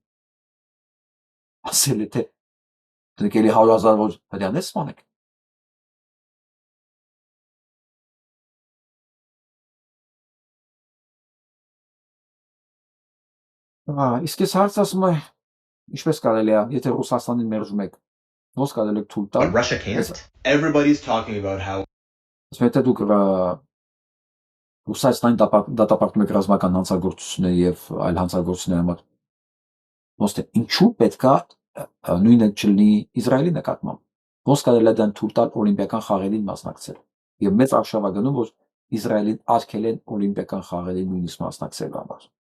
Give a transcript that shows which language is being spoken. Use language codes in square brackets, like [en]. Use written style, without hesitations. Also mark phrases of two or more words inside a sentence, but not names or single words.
[hy] Ասել է թե դուք էլի 100,000 որ հրյան ես սպանեք. Իսկ ես հարց ասում եմ, ինչպես կարելի է, եթե Ռուսաստանին մերժում եք, ոնց կարելի է թույլ տալ? [en] Russia can't. Everybody's talking about how [hy] Եթե դուք Ռուսաստանի դատապարտում եք ռազմական հանցագործությունների եւ այլ հանցագործությունների համար, ոնց թե ինչու պետքա նույնը չլինի Իսրայելի նկատմամբ, ոնց կարելի է դրան թույլ տալ օլիմպիական խաղերին մասնակցել եւ մեծ արշավ է գնում, որ Իսրայելին արգել են օլիմպիական խաղերին նույնիսկ մասնակցելու համար.